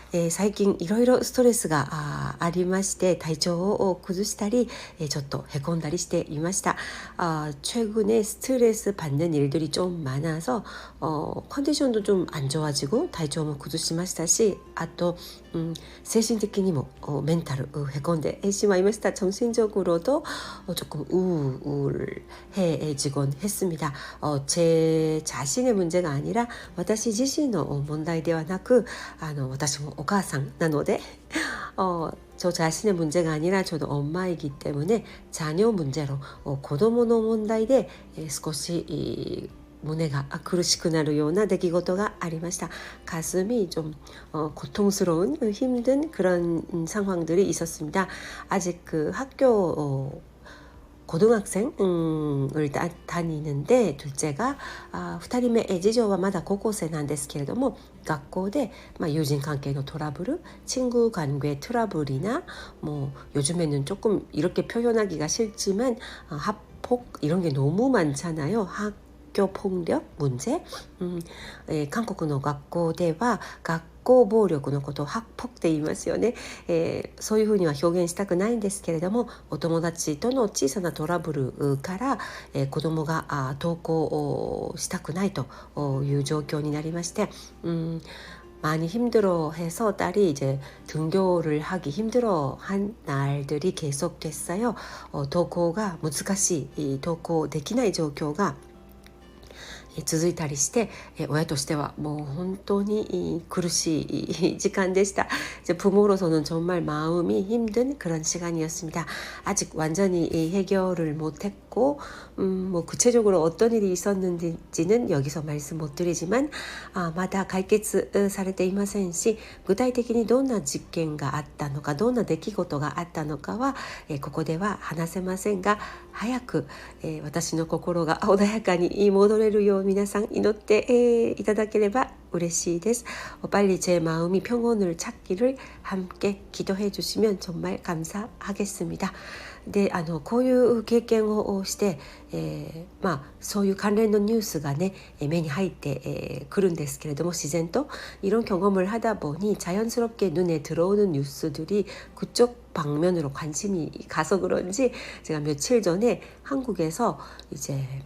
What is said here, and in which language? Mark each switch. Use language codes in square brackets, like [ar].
[ja] 最近いろいろストレスがありまして体調を崩したりちょっとへこんだりしていました。 [ko] 최근에 스트레스 받는 일들이 좀 많아서 컨디션도 좀 안 좋아지고 [ja] 体調も崩しましたし、あと精神的にも [ko] 멘탈 [ja] へこんでしまいました。 [ko] 정신적으로도 조금 우울해지곤 했습니다. 제 자신의 문제가 아니라 [ja] 私自身の問題ではなく私もお母さんなので [ko] 저 자신의 문제가 아니라 저도 엄마이기 때문에 자녀 문제로 고도모노 문제 [ja] で少し胸が苦しくなるような出来事がありました。 [ko] 가슴이 좀 고통스러운 힘든 그런 상황들이 있었습니다. 아직 그 학교 고등학생을 다니는데 둘째가 [ja] 2人目次女はまだ高校生なんですけれども学校で友人関係のトラブル, [ko] 친구 관계 트러블이나 뭐 요즘에는 조금 이렇게 표현하기가 싫지만 학폭 이런 게 너무 많잖아요. 학교 폭력 문제. [ja] 韓国の学校では学校暴力のことを학폭って言いますよね。そういうふうには表現したくないんですけれども、お友達との小さなトラブルから、子供が登校をしたくないという状況になりまして、 [ko] 많이 힘들어해서 딸이 이제 등교를 하기 힘들어한 날들이 계속됐어요. [ja] 登校が難しい、登校できない状況が続いたりして親としてはもう本当に苦しい時間でした. [ko] 부모로서는 정말 마음이 힘든 그런 시간이었습니다. 아직 완전히 해결을 못했고 뭐 구체적으로 어떤 일이 있었는지는 여기서 말씀 못 드리지만 [ja] まだ解決されていませんし具体的にどんな実験があったのかどんな出来事があったのかはここでは話せませんが早く私の心が穏やかに戻れるよう皆さん祈っていただければ嬉しいです. [ko] 빨리 제 마음이 평온을 찾기를 함께 기도해 주시면 정말 감사하겠습니다. [ja] でこういう経験をして、そういう関連のニュースがね目に入ってくるんですけれども自然と [ko] 이런 경험을 하다 보니 자연스럽게 눈에 들어오는 뉴스들이 그쪽 방면으로 관심이 가서 그런지 제가 며칠 전에 한국에서 이제